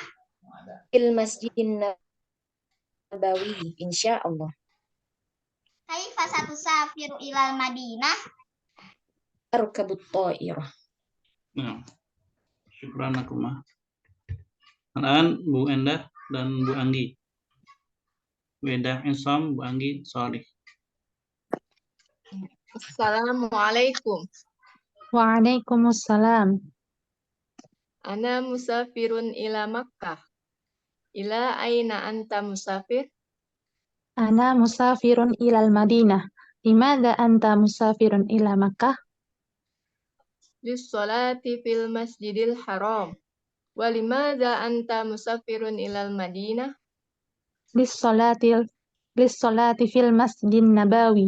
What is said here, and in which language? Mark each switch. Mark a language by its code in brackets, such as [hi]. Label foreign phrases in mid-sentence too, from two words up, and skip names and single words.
[ar] في المسجد النبوي إن شاء الله. كيف ستسافر إلى المدينة? أركب الطائرة. [id] Nah, syukran akumah. Anak Bu Endah dan Bu Anggi. Bu Endah Isam, Bu Anggi Solih. [ar] Assalamualaikum. Waalaikumsalam. أنا مسافر إلى مكة. إلى أين أنت مسافر? أنا مسافر إلى المدينة. لماذا أنت مسافر إلى مكة? للصلاة في المسجد الحرام. ولماذا أنت مسافر إلى المدينة? للصلاة في المسجد النبوي.